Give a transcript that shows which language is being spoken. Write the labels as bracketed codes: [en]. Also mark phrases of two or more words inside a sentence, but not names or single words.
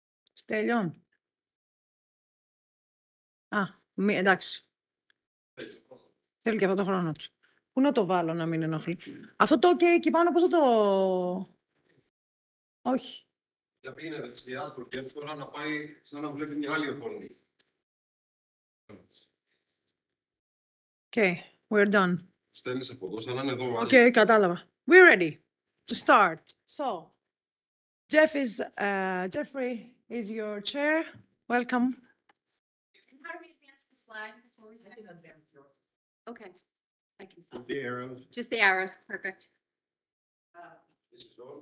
[el] Στέλιο. Εντάξει. Θέλει και αυτό το χρόνο του. Πού να το βάλω να μην ενοχλεί. Αυτό το OK εκεί πάνω πώς θα το... Όχι. Για πήγαινε δεξιά, προκειμένου τώρα να πάει σαν να βλέπει μια άλλη οθόνη. [en] Okay, we're done. [el] Στέλνεις από εδώ, σαν να είναι εδώ. Okay, κατάλαβα. [en] We're ready to start. So, Jeffrey is your chair. Welcome. How do we advance the slide before we start? Okay, I can see. The arrows. Just the arrows, perfect. This is on.